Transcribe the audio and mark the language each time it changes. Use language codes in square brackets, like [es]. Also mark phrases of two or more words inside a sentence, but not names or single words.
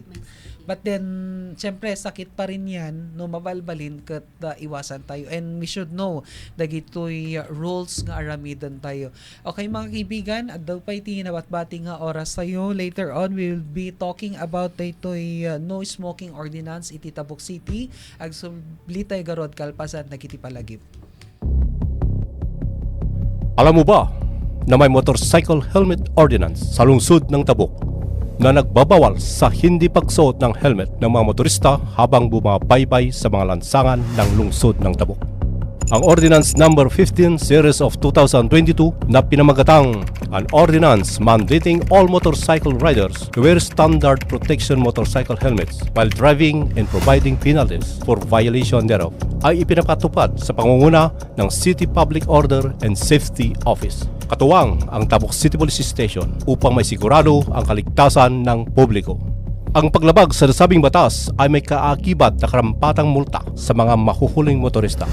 [en] But then, [tl] syempre, sakit pa rin yan, [ilo] no mabalbalin kat iwasan tayo. [en] And we should know, [ilo] dagitoy rules nga aramidan tayo. [tl] Okay mga kaibigan, [ilo] at daw pa iti nabatbati nga oras tayo. [en] Later on, we will be talking about ditoy no smoking ordinance iti Tabuk City. [ilo] Agsubli tayo garod kalpasan, nagiti palagip. [tl] Alam mo ba na may [en] motorcycle helmet ordinance [tl] sa lungsod ng Tabuk na nagbabawal sa hindi pagsuot ng helmet ng mga motorista habang bumabaybay sa mga lansangan ng lungsod ng Tabuk. Ang Ordinance Number 15 Series of 2022 na pinamagatang [en] an ordinance mandating all motorcycle riders to wear standard protection motorcycle helmets while driving and providing penalties for violation thereof [tl] ay ipinapatupad sa pangunguna ng City Public Order and Safety Office. Katuwang ang Tabuk City Police Station upang may sigurado ang kaligtasan ng publiko. Ang paglabag sa nasabing batas ay may kaakibat na karampatang multa sa mga mahuhuling motorista.